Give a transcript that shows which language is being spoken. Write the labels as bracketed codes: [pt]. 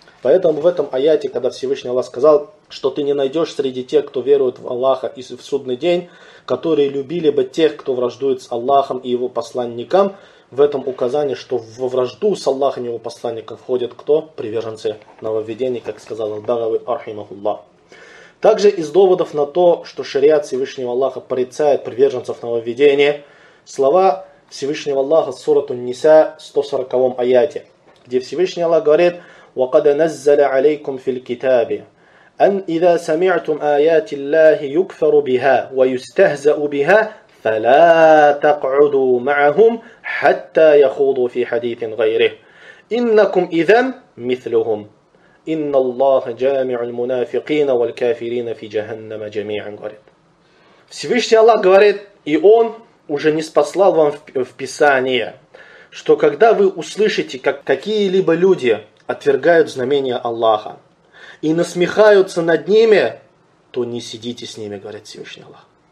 [ru] Поэтому в этом аяте, когда Всевышний Аллах сказал, что ты не найдешь среди тех, кто верует в Аллаха и в судный день, которые любили бы тех, кто враждует с Аллахом и его посланником, в этом указании, что во вражду с Аллахом и его посланником входят кто? Приверженцы нововведений, как сказал Аль-Багави, архимахуллах. Также из доводов на то, что шариат Всевышнего Аллаха порицает приверженцев нововведения, слова Всевышнего Аллаха сурату Ниса, 140 аяте, где Всевышний Аллах говорит [ar] وَقَدْ نَزَّلَ عَلَيْكُمْ فِي الْكِتَابِ أَنْ إِذَا سَمِعْتُمْ آيَاتِ اللَّهِ يُكْفَرُ بِهَا وَيُسْتَهْزَأُ بِهَا فَلَا تَقْعُدُوا مَعَهُمْ حَتَّى يَخُوضُوا فِي حَدِيثٍ غَيْرِهِ إِنَّكُمْ إِذًا مِثْلُهُمْ إِنَّ اللَّهَ جَامِعُ الْمُنَافِقِينَ وَالْكَافِرِينَ فِي جَهَنَّمَ جَمِيعًا. [ru] Всевышний Аллах говорит, и Он уже ниспослал вам в Писание, что когда вы услышите, как какие-либо люди отвергают знамения Аллаха и насмехаются над ними, то не сидите с ними, говорит Всевышний Аллах.